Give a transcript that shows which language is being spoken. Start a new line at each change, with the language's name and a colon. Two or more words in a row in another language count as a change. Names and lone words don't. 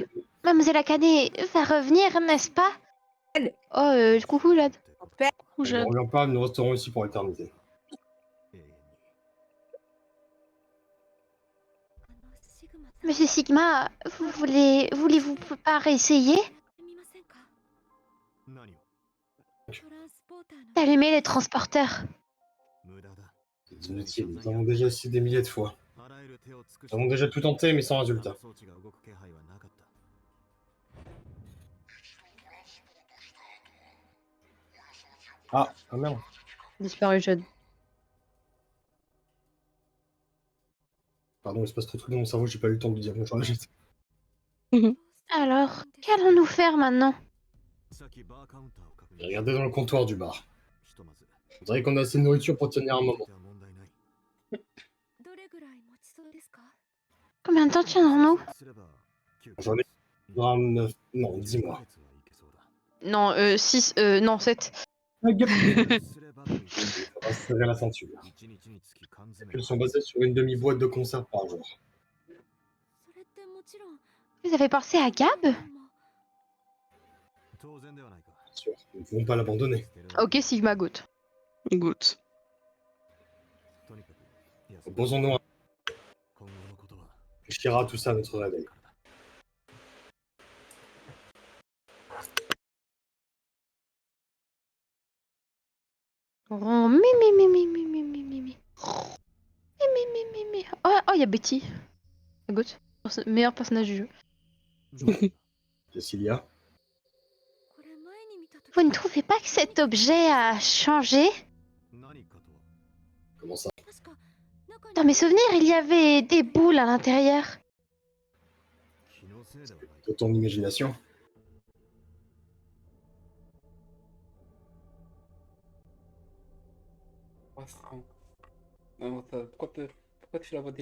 French: Mademoiselle Akane va revenir, n'est-ce pas? Oh, coucou, Jade. Coucou, On Jade. revient pas, nous resterons ici pour l'éternité. Monsieur Sigma, voulez-vous pas réessayer
Japanese: 見ませんか何をトランスポーターの
French: d'allumer les transporteurs?
Japanese: 無駄だ
French: C'est inutile, nous avons déjà essayé des milliers de fois.
Japanese: あらゆる手を尽くし
French: Nous avons déjà tout tenté, mais sans résultat.
Japanese: 装置が動く気配はなかった
French: Ah merde. Disparu, Jade. Pardon, il se passe trop de trucs dans mon cerveau, j'ai pas eu le temps de dire bonjour à la jette. Alors, qu'allons-nous faire maintenant?
Japanese: さっきバーカウンターを確認
French: Regardez dans le comptoir du bar.
Japanese: ひとまず
French: On dirait qu'on a assez de nourriture pour tenir un moment.
Japanese: どれぐらい持ちそうですか？
French: Combien de temps tiendrons-nous? J'en ai 9... Non, 10 mois. Non, 6, non, 7. Ah, Gab, il faudra se serrer la ceinture. Les calculs sont basés sur une demi-boîte de conserve par jour.
Japanese: それってもちろん
French: Vous avez pensé à Gab? bien sûr, nous ne pouvons pas l'abandonner. Ok, Sigma Goat. Good. Proposons-nous un... On réfléchira à tout ça à notre réveil. Oh, mi, mi, mi, mi, mi, mi, mi, mi, mi. Mi, mi, mi, mi, mi. Oh, il y a Betty. Goat. Meilleur personnage du jeu. Cecilia,
Japanese: これ前に見た時
French: Vous ne trouvez pas que cet objet a changé? comment ça?
Japanese: 確か中に
French: Dans mes souvenirs, il y avait des boules à l'intérieur. De ton imagination? Non, ça, pourquoi tu la vois